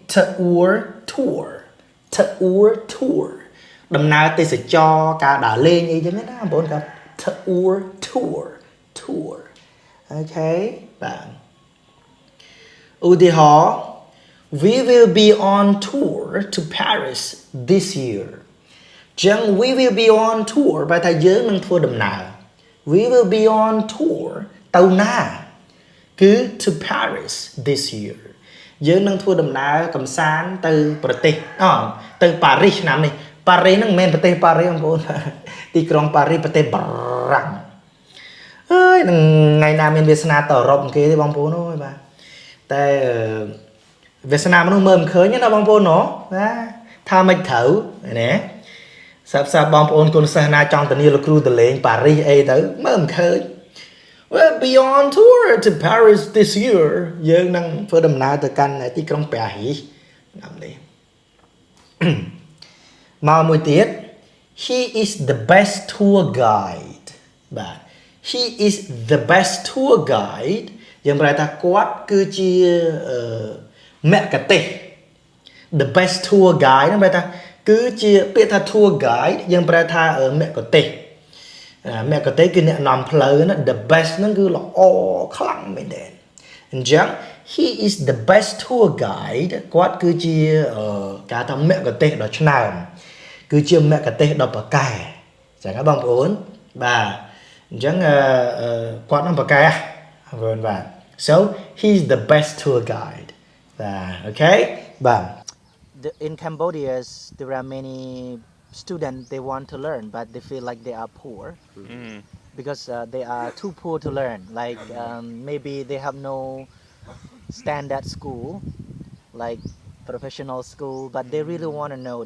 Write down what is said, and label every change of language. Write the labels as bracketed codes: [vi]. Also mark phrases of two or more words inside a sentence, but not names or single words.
[km] tour ដំណើរទេសចរការដើរលេងអីចឹងណាបងប្អូនគាត់ tour អូខេបាទឧទាហរណ៍ [en] we will be on tour to Paris this year [km] ចឹង [en] we will be on tour [km] បែរ ថាយើងនឹងធ្វើដំណើរ [en] we will be on tour [km] ទៅណាគឺ [en] to Paris this year [km] យើងនឹងធ្វើដំណើរកំសាន្តទៅប្រ ទេសទៅប៉ារីសឆ្នាំនេះប៉ារីសហ្នឹងមិនមែនប្រទេសប៉ារីសបងប្អូនទីក្រុងប៉ារីសប្រទេសបារាំង អើយនឹងថ្ងៃណាមានវាសនាទៅអឺរ៉ុបគេទេបងប្អូនអើយបាទតែវាសនាមនុស្សមើលមិនឃើញណាបងប្អូនណាថាមិនត្រូវណាសាប់បងប្អូនគុណសិស្សណាចង់ទៅនាលោកគ្រូទៅលេងប៉ារីសអីទៅមើលមិនឃើញ [en] Well beyond tour to Paris this year [km] យើងនឹងធ្វើដំណើរទៅកាន់ទីក្រុងប៉ារីសឆ្នាំនេះ មកមួយទៀត [en] He is the best tour guide បាទ He is the best tour guide [km] យើងប្រែថាគាត់គឺជាមគ្គទេស [en] the best tour guide [km] ហ្នឹងប្រែថាគឺជាពាក្យថា [en] tour guide [km] យើងប្រែថាមគ្គទេសមគ្គទេសគឺអ្នកនាំផ្លូវណា [en] the best [km] ហ្នឹងគឺល្អខ្លាំងមែនទេអញ្ចឹង [en] he is the best tour guide [km] គាត់គឺជាគេថាមគ្គទេសដ៏ឆ្នើមគឺជាមគ្គទេសដ៏ប្រកែចឹងណាបងប្អូនបាទអញ្ចឹងគាត់នឹងប្រកែបងប្អូនបាទ [en] so he's the best tour guide [km] បាទអូខេបាទ [en] In Cambodia, there are many students they want to learn, but they feel like they are poor because they are too poor to learn. Like maybe they have no standard school, like professional school, but they really want to know.